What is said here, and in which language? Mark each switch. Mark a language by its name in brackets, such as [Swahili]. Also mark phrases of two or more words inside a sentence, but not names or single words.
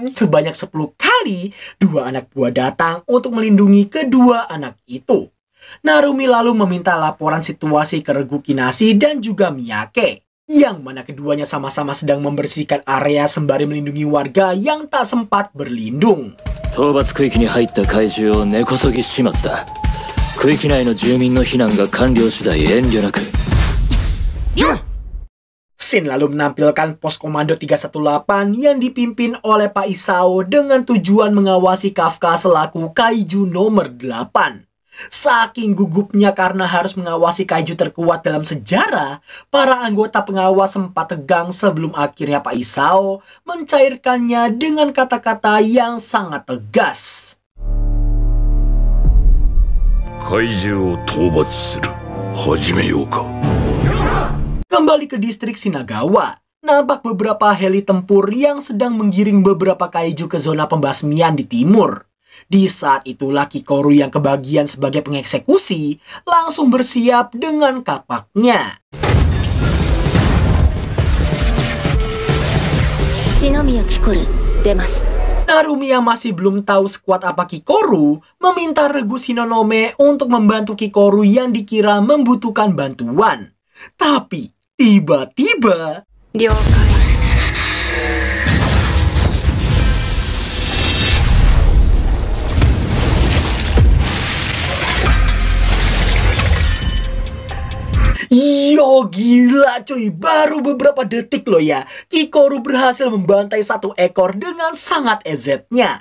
[Indonesian] sebanyak 10 kali, dua anak buah datang untuk melindungi kedua anak itu. Narumi lalu meminta laporan situasi ke Regu Kinasi dan juga Miyake, yang mana keduanya sama-sama sedang membersihkan area sembari melindungi warga yang tak sempat berlindung. [Japanese] 討伐区域に入った怪獣を根こそぎ始末だ。区域内の住民の避難が完了次第遠慮なく。 [Indonesian] Shin lalu menampilkan pos komando 318 yang dipimpin oleh Pak Isao dengan tujuan mengawasi Kafka selaku kaiju nomor 8. Saking gugupnya karena harus mengawasi kaiju terkuat dalam sejarah, para anggota pengawas sempat tegang sebelum akhirnya Pak Isao mencairkannya dengan kata-kata yang sangat tegas. [Japanese] 怪獣を討伐する。始めようか。 [Indonesian] Kembali ke distrik Shinagawa, nampak beberapa heli tempur yang sedang menggiring beberapa kaiju ke zona pembasmian di timur. Di saat itulah Kikoru yang kebagian sebagai pengeksekusi langsung bersiap dengan kapaknya. [Japanese] 四ノ宮キコル、出ます. [Indonesian] Narumi yang masih belum tahu sekuat apa Kikoru meminta Regu Shinonome untuk membantu Kikoru yang dikira membutuhkan bantuan. Tapi tiba-tiba yo gila cuy, baru beberapa detik loh ya, Kikoru berhasil membantai satu ekor dengan sangat ezetnya.